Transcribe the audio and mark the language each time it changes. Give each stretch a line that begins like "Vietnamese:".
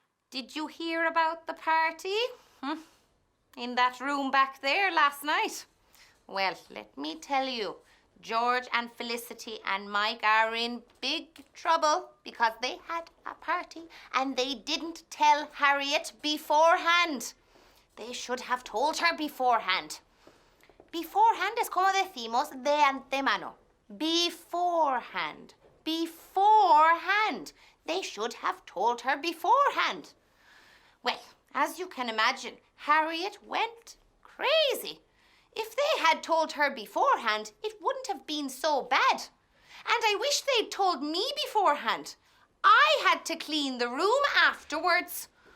English: Did you hear about the party? In that room back there last night? Well, let me tell you, George and Felicity and Mike are in big trouble because they had a party and they didn't tell Harriet beforehand. They should have told her beforehand.
Spanish: Beforehand es como decimos de antemano.
English: Beforehand. Beforehand. They should have told her beforehand. Well, as you can imagine, Harriet went crazy. If they had told her beforehand, it wouldn't have been so bad. And I wish they'd told me beforehand. I had to clean the room afterwards.